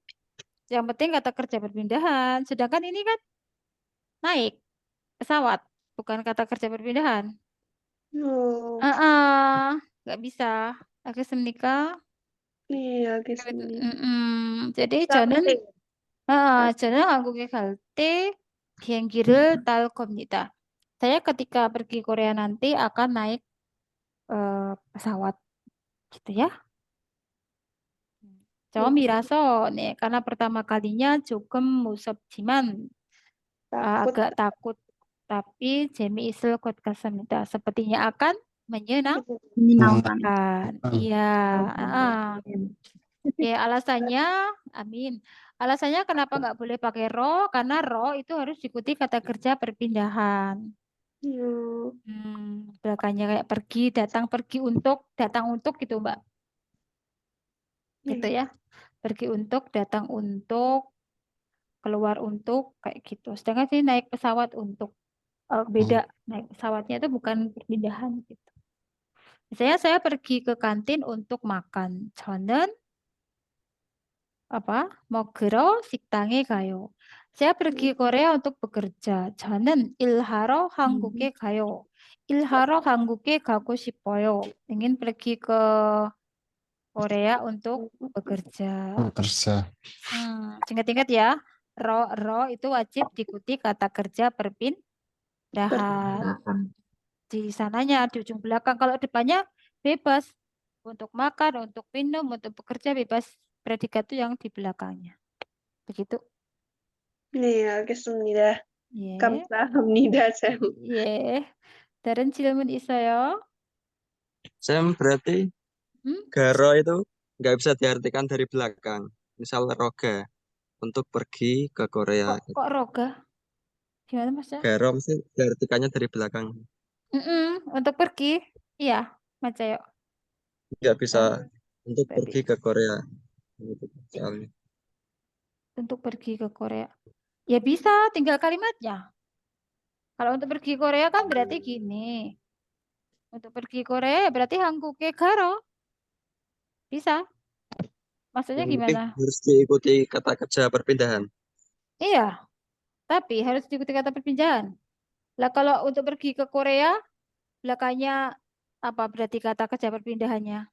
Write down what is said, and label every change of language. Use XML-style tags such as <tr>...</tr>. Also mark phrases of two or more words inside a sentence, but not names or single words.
<id>Yang penting kata kerja perpindahan. Sedangkan ini kan naik pesawat, bukan kata kerja perpindahan. Nggak bisa. Oke, Senika. Iya, sini.</id> <ko>Jadi 저는 한국에 갈 때 비행기를 탈 겁니다.</ko> <id>Saya ketika pergi Korea nanti akan naik pesawat, gitu ya.</id> <ko>처음이라서 네,</ko> <id>karena pertama kalinya</id> <ko>조금 무섭지만</ko> <id>agak takut, tapi</id> <ko>재미있을 것 같습니다.</ko> <id>Sepertinya akan menyenangkan. Iya. Ya, alasannya, amin. Alasannya kenapa nggak boleh pakai ro? Karena ro itu harus diikuti kata kerja perpindahan. Belakangnya kayak pergi, datang untuk gitu, Mbak. Gitu ya. Pergi untuk, datang untuk, keluar untuk, kayak gitu. Sedangkan sini naik pesawat untuk. Beda, naik pesawatnya itu bukan perpindahan gitu. Misalnya saya pergi ke kantin untuk makan.</id> <ko>저는 먹으러 식당에 가요.</ko> <id>Saya pergi Korea untuk bekerja.</id> <ko>저는 일하러 한국에 가요. 일하러 한국에 가고 싶어요.</ko> <id>ingin pergi ke Korea untuk bekerja. Bekerja. Ingat-ingat ya. Ro itu wajib diikuti kata kerja perpindahan. Di sananya di ujung belakang. Kalau depannya bebas. Untuk makan, untuk minum, untuk bekerja bebas. Predikat itu yang di belakangnya. Begitu.</id> <ko>네, 알겠습니다. 예. 감사합니다, 쌤. 예. 다른 질문 있어요?</ko> <id>Sam, berarti garo itu nggak bisa diartikan dari belakang. Misal roga untuk pergi ke Korea. Kok roga? Gimana Mas? Garo mesti diartikannya dari belakang. Untuk pergi, iya, Mas Cayo. Nggak bisa untuk pergi ke Korea. Gitu, soalnya. Untuk pergi ke Korea. Ya bisa, tinggal kalimatnya. Kalau untuk pergi Korea kan berarti gini. Untuk pergi Korea ya berarti</id> <ko>한국에 가러.</ko> <id>Bisa. Maksudnya Yang penting gimana? harus diikuti kata kerja perpindahan. Iya, tapi harus diikuti kata perpindahan. Lah kalau untuk pergi ke Korea, belakangnya apa berarti kata kerja perpindahannya?</id>